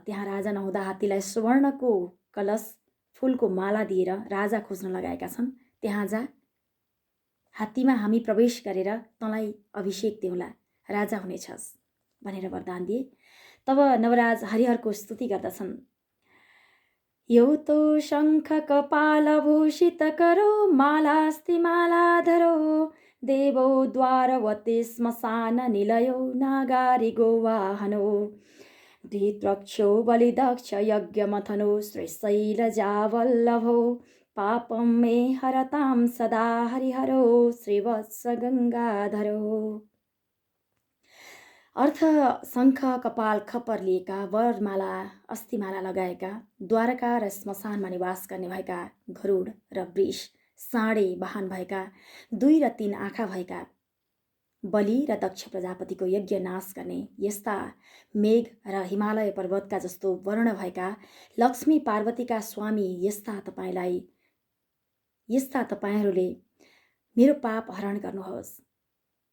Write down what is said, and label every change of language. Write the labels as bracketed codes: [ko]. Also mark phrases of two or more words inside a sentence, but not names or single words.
[ne] त्यहाँ राजा नहुँदा हात्तीलाई सुवर्णको कलश, फूलको माला दिएर राजा खोज्न लगाएका छन्। त्यहाँ जा, हात्तीमा हामी प्रवेश गरेर तँलाई अभिषेक देऊला, राजा हुनेछस् भनेर वरदान दिए। तब नवराज हरिहरको स्तुति गर्दछन्। [sa] यौतो शङ्ख कपालभूषित करो, मालास्ति मालाधरो, देवो द्वारवते श्मशान निलयो, नागारि गोवाहनो, धृतरक्षो बलिदक्ष यज्ञमथनो, श्रीशैलजावल्लभो, पापं मे हरतां सदा हरिहरो, श्रीवत्स गङ्गाधरो। [ne] अर्थ, शङ्ख, कपाल, खप्पर लिएका, वरमाला, अस्थिमाला लगाएका, द्वारका र श्मशानमा निवास गर्ने भएका, गरुड र वृष, साँडे वाहन भएका, 2 र 3 आँखा भएका, बलि र दक्ष प्रजापतिको यज्ञ नाश गर्ने, यस्ता मेघ र हिमालय पर्वतका जस्तो वर्ण भएका, लक्ष्मी पार्वतीका स्वामी यस्ता तपाईहरूले मेरो पाप हरण गर्नुहोस्।